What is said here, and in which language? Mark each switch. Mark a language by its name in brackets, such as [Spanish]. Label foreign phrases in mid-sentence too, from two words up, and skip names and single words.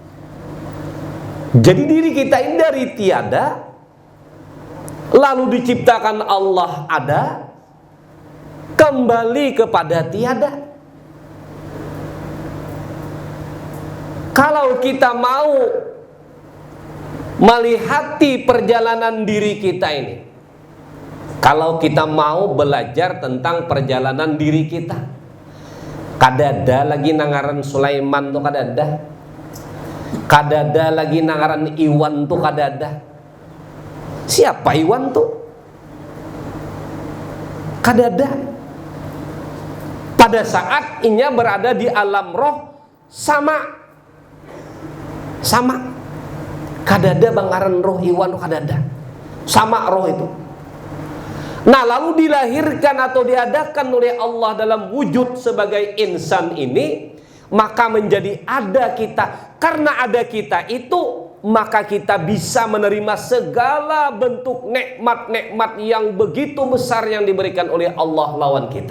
[Indonesian] Jadi diri kita ini dari tiada, lalu diciptakan Allah ada, kembali kepada tiada. Kalau kita mau melihati perjalanan diri kita ini, kalau kita mau belajar tentang perjalanan diri kita, [Banjar] kadada lagi nangaran Sulaiman tuh kadada lagi nangaran Iwan tuh kadada. Siapa Iwan tuh? Kadada. Pada saat inya berada di alam roh sama kadada bangaran roh Iwan kadada sama roh itu. [Indonesian] Nah, lalu dilahirkan atau diadakan oleh Allah dalam wujud sebagai insan ini, maka menjadi ada kita. Karena ada kita itu, maka kita bisa menerima segala bentuk nikmat-nikmat yang begitu besar yang diberikan oleh Allah lawan kita.